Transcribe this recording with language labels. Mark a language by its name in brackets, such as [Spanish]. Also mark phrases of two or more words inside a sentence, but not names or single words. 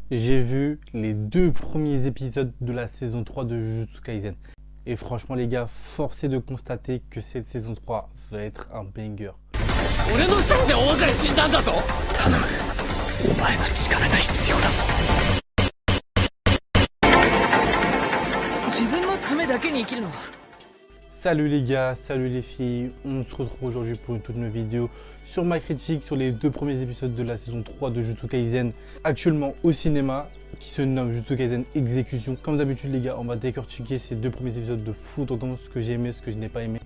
[French] j'ai vu les 2 premiers épisodes de la saison 3 de Jujutsu Kaisen. Et franchement les gars, force est de constater que cette saison 3 va être un banger. [Japanese] 俺のせいで大勢死んだんだぞ。頼む、お前の力が必要だ。自分のためだけに生きるのは。 [French] Salut les gars, salut les filles, on se retrouve aujourd'hui pour une toute nouvelle vidéo sur ma critique sur les 2 premiers épisodes de la saison 3 de Jujutsu Kaisen, actuellement au cinéma, qui se nomme Jujutsu Kaisen Exécution. Comme d'habitude les gars, on va décortiquer ces 2 premiers épisodes de foot, on commence ce que j'ai aimé, ce que je n'ai pas aimé.